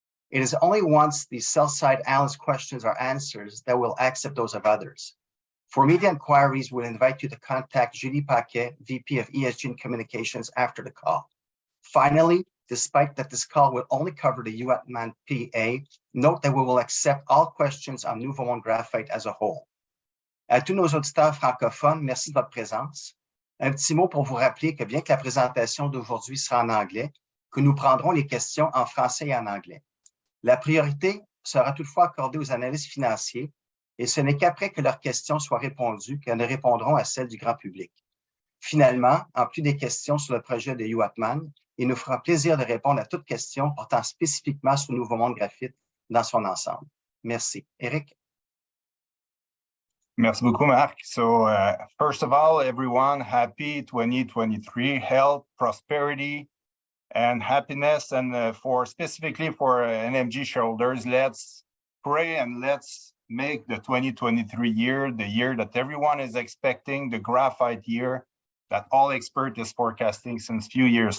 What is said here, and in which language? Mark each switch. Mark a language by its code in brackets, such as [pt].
[en] It is only once the sell-side analyst questions are answered that we'll accept those of others. For media inquiries, we'll invite you to contact Julie Paquet, VP of ESG and Communications, after the call. Finally, despite that this call will only cover the Uatnan PA, note that we will accept all questions on Nouveau Monde Graphite as a whole. [fr] À tous nos auditeurs francophones, merci de votre présence. Un petit mot pour vous rappeler que bien que la présentation d'aujourd'hui sera en anglais, que nous prendrons les questions en français et en anglais. La priorité sera toutefois accordée aux analystes financiers et ce n'est qu'après que leurs questions soient répondues qu'elles répondront à celles du grand public. Finalement, en plus des questions sur le projet de Uatnan, il nous fera plaisir de répondre à toute question portant spécifiquement sur Nouveau Monde Graphite dans son ensemble. Merci. Eric? Merci beaucoup, Marc. [en] So, first of all, everyone, happy 2023, health, prosperity, and happiness. And specifically for NMG shareholders, let's pray and let's make the 2023 year the year that everyone is expecting, the graphite year that all experts is forecasting since few years.